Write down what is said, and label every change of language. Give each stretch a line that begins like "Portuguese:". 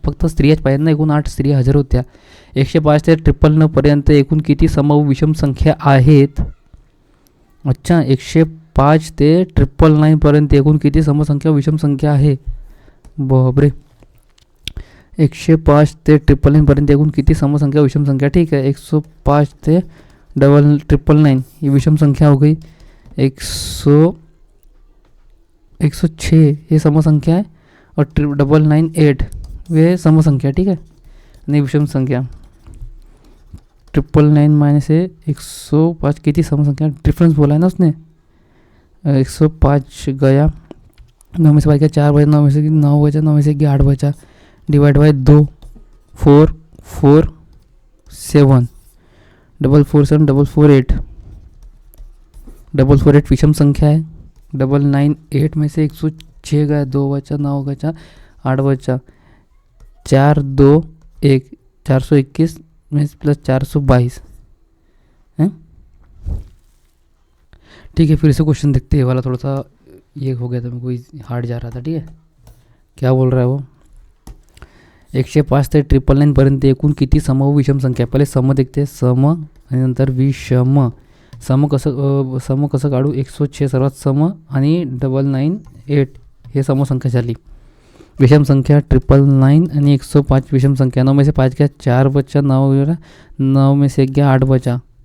Marathi: फक्त स्त्रियाच पाहिजे ना. एकूण 8 स्त्रिया हजर होत्या. 105 ते 599 पर्यंत एकूण किती सम व विषम संख्या आहेत? अच्छा, 105 ते 599 पर्यंत एकूण किती समसंख्या विषम संख्या आहे? बापरे. 105 ते 599 पर्यंत एकूण किती समसंख्या विषम संख्या?
Hindi: ठीक है, 105 से 599 ये विषम संख्या हो गई. 106 ये समसंख्या है और 998 वे समसंख्या. ठीक है, नहीं विषम संख्या. 999 माइनस 105
Marathi: किती समसंख्या?
Hindi: डिफरेंस बोला है ना उसने. 105 गया, 9 में से 5 गया 4 बचा, 9 में से 9 बचा, 9 में से 8 बचा, डिवाइड बाय 2 4 4 7 447 448 448 विषम संख्या है. 998 में से 106 गया, 2 बचा, 9 बचा, 8 बचा, 4 2 1 421 में प्लस 422 है. ठीक है, फिर से क्वेश्चन देखते हैं. वाला थोड़ा सा ये हो गया था, मेरे को हार्ड जा रहा था. ठीक है, क्या बोल रहा है वो?
Marathi: 105 ते 999 पर्यंत एकूण किती सम व विषम संख्या? पहिले सम देखते, सम आणि नंतर विषम. सम कसं काढू? 106 सर्वात सम आणि 998 हे समसंख्या झाली. विषम संख्या 999 आणि 105 विषम संख्या.
Hindi: 9 में से 5 गया, 4 बचा, 9 में से 1 गया, 8 बचा.